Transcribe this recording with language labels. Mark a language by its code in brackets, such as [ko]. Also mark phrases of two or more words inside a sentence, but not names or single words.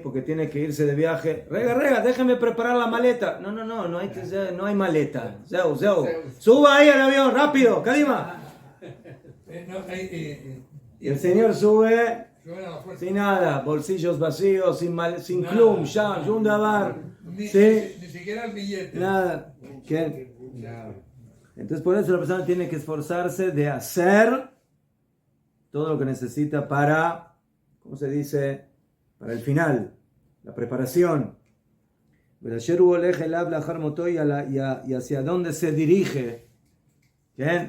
[es] Porque tiene que irse de viaje. Rega, déjeme preparar la maleta. No hay maleta. Zeu. Suba ahí al avión, rápido, Kadima. Y el Señor sube sin nada, bolsillos vacíos, sin [he] כלום, שום דבר. [es] Ni siquiera el billete. Nada. ¿Qué? Entonces por eso la persona tiene que esforzarse de hacer todo lo que necesita para, ¿cómo se dice? Para el final, la preparación. Y hacia dónde se dirige, ¿bien?